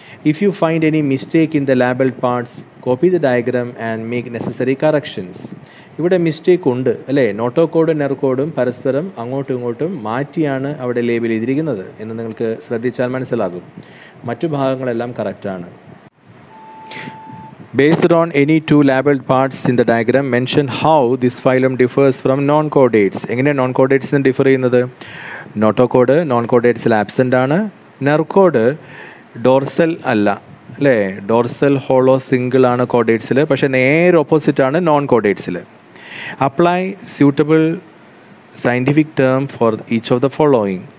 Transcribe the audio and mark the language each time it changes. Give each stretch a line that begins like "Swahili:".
English: If you find any mistake in the labelled parts copy the diagram and make necessary corrections.
Malayalam: ഇവിടെ mistake ഉണ്ട് അല്ലേ, നോട്ടോകോഡും നെർകോഡും പരസ്പരം അങ്ങോട്ടും ഇങ്ങോട്ടും മാറ്റിയാണ് അവിടെ ലേബിൾ ചെയ്തിരിക്കുന്നത് എന്ന് നിങ്ങൾക്ക് ശ്രദ്ധിച്ചാൽ മനസ്സിലാകും. മറ്റു ഭാഗങ്ങളെല്ലാം കറക്റ്റാണ്.
English: Based on any two labeled parts in the diagram, mention how this phylum differs from non-chordates.
Malayalam: എങ്ങനെ non-chordates ഡിഫർ ചെയ്യുന്നത്? നോട്ടോകോഡ് നോൺ-കോഡേറ്റ്സിൽ ആബ്സെൻ്റ് ആണ്. നെർകോഡ് ഡോർസൽ അല്ല അല്ലേ, ഡോർസൽ ഹോളോ സിംഗിൾ ആണ് കോഡേറ്റ്സിൽ, പക്ഷേ നേരെ ഓപ്പോസിറ്റാണ് non കോഡേറ്റ്സിൽ.
English: Apply suitable scientific term for each of the following.